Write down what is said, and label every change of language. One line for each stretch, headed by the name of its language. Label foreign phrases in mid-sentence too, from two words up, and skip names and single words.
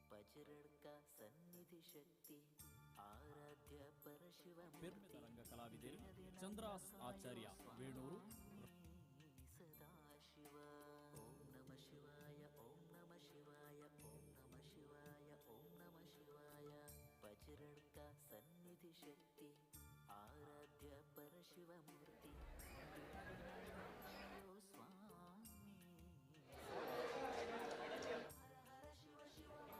Kannada: ಪಚರಡ್ಕ ಸನ್ನಿಧಿ ಶಕ್ತಿ ಆರಾಧ್ಯ
Tulu: ಬೆರ್ಮೆದ ರಂಗ ಕಲಾವಿದರು ಚಂದ್ರಾಸ್ ಆಚಾರ್ಯ ವೇಣೂರು.
Sanskrit: ಸದಾಶಿವ ಓಂ ನಮ ಶಿವಾಯ ಓಂ ನಮ ಶಿವಾಯ ಓಂ ನಮ ಶಿವಾಯ ಓಂ ನಮ ಶಿವಾಯ
Kannada: ಪಚರಡ್ಕ ಸನ್ನಿಧಿ ಶಕ್ತಿ ಆರಾಧ್ಯ ಪರಶಿವಮೂರ್ತಿ ಸ್ವಾಮಿ ಶಿವ ಶಿವ